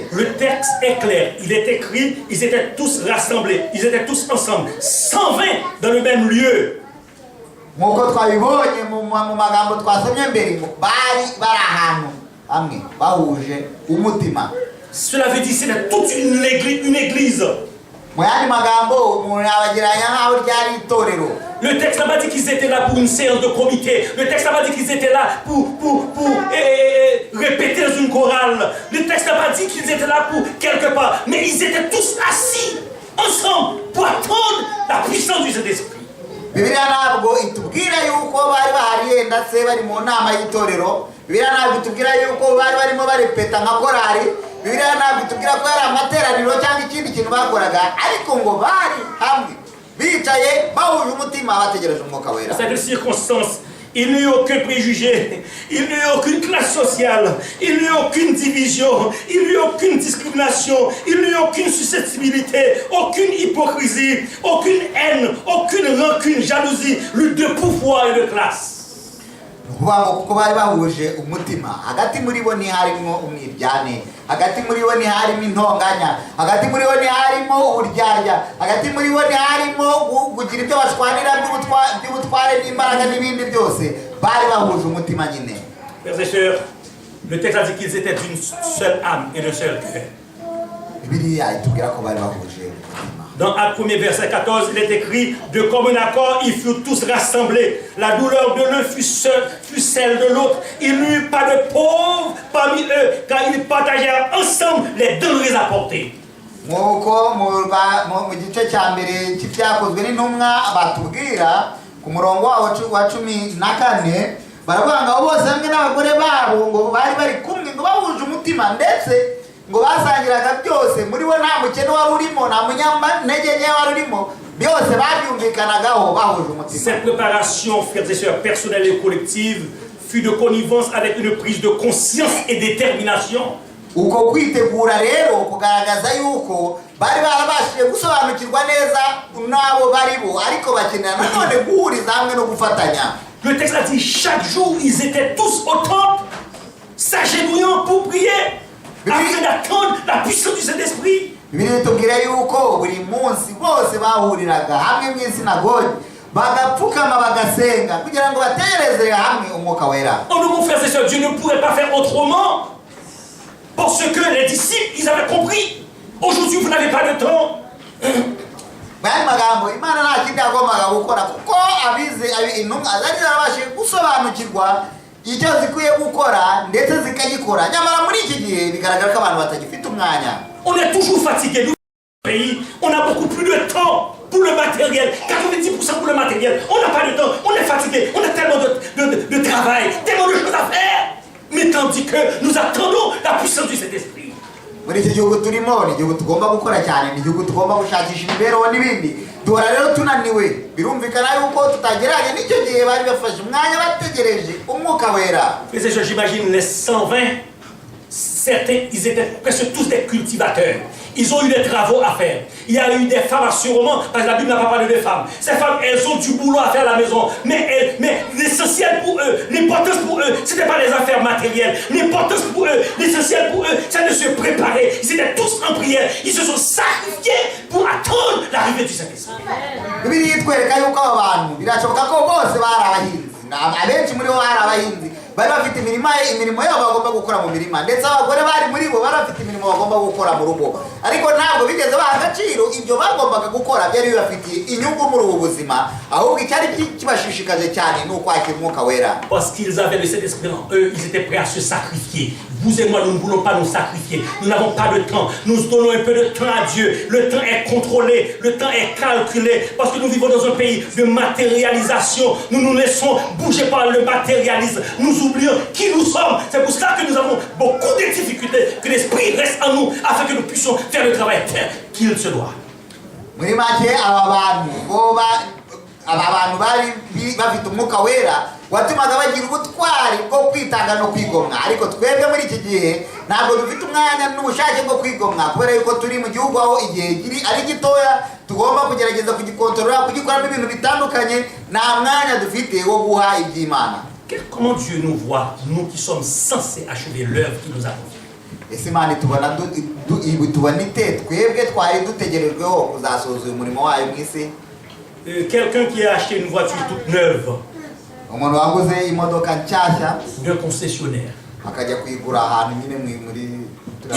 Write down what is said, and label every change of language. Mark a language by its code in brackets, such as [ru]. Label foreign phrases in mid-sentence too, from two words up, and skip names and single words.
[fr] Le texte est clair, il est écrit, ils étaient tous rassemblés, ils étaient tous ensemble, 120 dans le même lieu. [rw] Nk'uko twabibonye mu magambo twasomye mbere, bari ahantu hamwe bahuje umutima. [fr] Cela veut dire que c'est toute une église. Le texte n'a pas dit qu'ils étaient là pour une séance de comité. Le texte n'a pas dit qu'ils étaient là pour répéter dans une chorale. Le texte n'a pas dit qu'ils étaient là pour quelque part. Mais ils étaient tous assis ensemble pour attendre la puissance du Saint-Esprit. [rw] Bibiliya ntabwo itubwira yuko bari bahariye ndetse bari mu nama y'itorero. Bibiliya ntabwo itubwira yuko bari barimo barepeta nka korari. Bibiliya ntabwo itubwira ko yari amateraniro cyangwa ikindi kintu bakoraga, ariko ngo bari hamwe bicaye bahuje umutima bategereje umwuka wera. [fr] Dans cette circonstance, il n'y a aucun préjugé, il n'y a aucune classe sociale, il n'y a aucune division, il n'y a aucune discrimination, il n'y a aucune susceptibilité, aucune hypocrisie, aucune haine, aucune rancune, jalousie, lutte de pouvoir et de classe. [rw] Kuko bari bahuje umutima, hagati muri bo ntiharimo umwiryane, hagati muri bo ntiharimo intonganya, hagati muri bo ntiharimo uburyarya, hagati muri bo ntiharimo kugira ibyo bashwanira by'ubutware n'imbaraga n'ibindi byose. Bari bahuje umutima nyine. [fr] Frères et sœurs, le texte a dit qu'ils étaient d'une seule âme et d'un seul cœur. [rw] Bibiliya itubwira ko bari bahuje umutima. [fr] Dans Actes 1er verset 14, il est écrit, de commun accord, ils furent tous rassemblés. La douleur de l'un fut celle de l'autre. Il n'y eut pas de pauvres parmi eux, car ils partagèrent ensemble les denrées apportées. [rw] Nk'uko mu gice cya mbere cy'ibyakozwe n'intumwa batubwira ku murongo wa 14, baravuga ngo bose hamwe n'abagore babo ngo bari bari kumwe, ngo bahuje umutima, ndetse ngo basangiraga byose. Muri bo nta mukene wari urimo, nta munyantege nke wari urimo, byose babyumvikanagaho bahuje umutima. [fr] Cette préparation, frères et sœurs, personnelle et collective, fut de connivence avec une prise de conscience et détermination. [rw] Uko kwitegura rero kugaragaza yuko bari barabashije gusobanukirwa neza n'abo bari bo, ariko bakenera nanone guhuriza hamwe no gufatanya. [fr] Le texte a dit chaque jour ils étaient tous au temple, s'agenouillant pour prier, afin d'attendre la puissance du Saint-Esprit. [rw] Bibiliya itubwira yuko buri munsi bose bahuriraga hamwe mu isinagogi bagapfukama bagasenga kugira ngo batereze hamwe umwuka wera. [fr] En nous, frères et sœurs, Dieu ne pourrait pas faire autrement, parce que les disciples, ils avaient compris. Aujourd'hui, vous n'avez pas de temps. [rw] mwari magambo Imana nta kindi yagombaga gukora kuko abize intumwa zari zarabashije gusobanukirwa icyo zikwiye gukora ndetse zikagikora. Nyamara muri iki gihe bigaragara ko abantu batagifite umwanya. [fr] On est toujours fatigué. Nous, pays, on a beaucoup plus de temps pour le matériel. 90% pour le matériel. On n'a pas de temps. On est fatigué. On a tellement de travail, tellement de choses à faire. Mais tandis que nous attendons la puissance du Saint-Esprit. [rw] Muri iki gihugu turimo ni igihugu tugomba gukora cyane, ni igihugu tugomba gushakisha imibereho n'ibindi. Duhora rero tunaniwe. Birumvikana yuko tutageranye n'icyo gihe bari bafashe umwanya bategereje umwuka wera. [fr] J'imagine les 120, certains, ils étaient presque tous des cultivateurs. Ils ont eu des travaux à faire. Il y a eu des femmes assurément, parce que la Bible n'a pas parlé de femmes. Ces femmes, elles ont du boulot à faire à la maison. Mais l'essentiel pour eux, l'importance pour eux, ce n'était pas les affaires matérielles. L'importance pour eux, l'essentiel pour eux, c'est de se préparer. Ils étaient tous en prière. Ils se sont sacrifiés pour attendre l'arrivée du Saint-Esprit. [rw] Bari bafite imirimo yabo bagomba gukora mu mirima ndetse abagore bari muri bo barafite imirimo bagomba gukora mu rugo, ariko ntabwo bigeze baha agaciro ibyo bagombaga gukora byari bibafitiye inyungu muri ubu buzima, ahubwo icyari kibashishikaje cyane ni ukwakira umwuka wera. [fr] Parce qu'ils avaient le Saint-Esprit en eux, ils étaient prêts à se sacrifier. Vous et moi, nous ne voulons pas nous sacrifier. Nous n'avons pas de temps. Nous donnons un peu de temps à Dieu. Le temps est contrôlé. Le temps est calculé. Parce que nous vivons dans un pays de matérialisation. Nous nous laissons bouger par le matérialisme. Nous oublions qui nous sommes. C'est pour cela que nous avons beaucoup de difficultés. Que l'Esprit reste en nous afin que nous puissions faire le travail qu'il se doit. [rw] Abantu bari bafite umwuka wera watumaga bagira ubutwari bwo kwitanga no kwigomwa, ariko twebwe muri iki gihe ntabwo dufite umwanya n'ubushake bwo kwigomwa kubera yuko turi mu gihugu aho igihe giri ari gitoya tugomba kugerageza kugikontorora kugikoramo ibintu bitandukanye, nta mwanya dufite wo guha iby'Imana. [fr] Comment Dieu nous voit, nous qui sommes censés achever l'œuvre qui nous a confiée? [rw] Ese Imana tubona ite twebwe twari dutegerejweho kuzasoza uyu murimo wayo mu isi? [fr] Quelqu'un qui a acheté une voiture toute neuve d'un concessionnaire, il